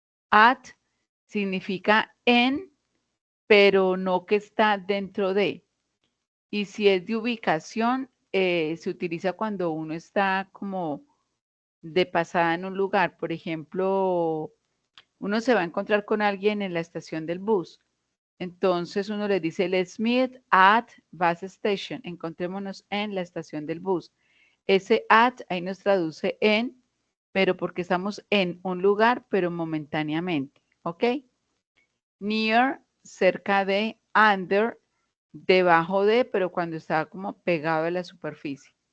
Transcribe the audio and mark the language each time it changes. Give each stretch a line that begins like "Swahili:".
Spanish: At significa en, pero no que está dentro de. Y si es de ubicación, se utiliza cuando uno está como de pasada en un lugar. Por ejemplo, uno se va a encontrar con alguien en la estación del bus. Entonces uno le dice,
English: let's meet at bus station.
Spanish: Encontrémonos en la estación del bus. Ese at ahí nos traduce en, pero porque estamos en un lugar, pero momentáneamente. ¿Ok? Near, cerca de, under, debajo de, pero cuando está como pegado a la superficie.